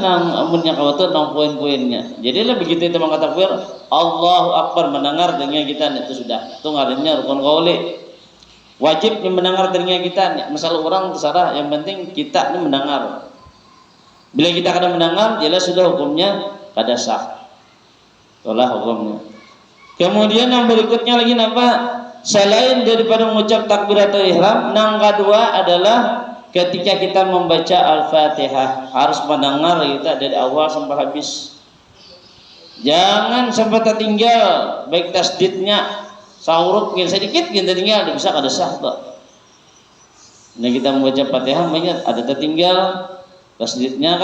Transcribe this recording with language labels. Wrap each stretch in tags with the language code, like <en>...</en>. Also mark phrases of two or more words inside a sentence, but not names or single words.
<bjn>nang amunnya kau tuh nang poin-poinnya jadi lah begitu itu mengatakan Allahu Akbar mendengar telinga kita itu sudah itu ngarannya rukun qauli wajib mendengar telinga kita masalah orang terserah yang penting kita ini mendengar bila kita kada mendengar jelas sudah hukumnya kada sah itulah hukumnya kemudian yang berikutnya lagi apa selain daripada mengucap takbiratul ihram nang kedua adalah ketika kita membaca Al-Fatihah harus mendengar kita dari awal sampai habis jangan sampai tertinggal baik tasdidnya saurut sedikit kita tinggal bisa kada sah tuh nah kita membaca Fatihah banyak ada tertinggal tasdidnya</bjn>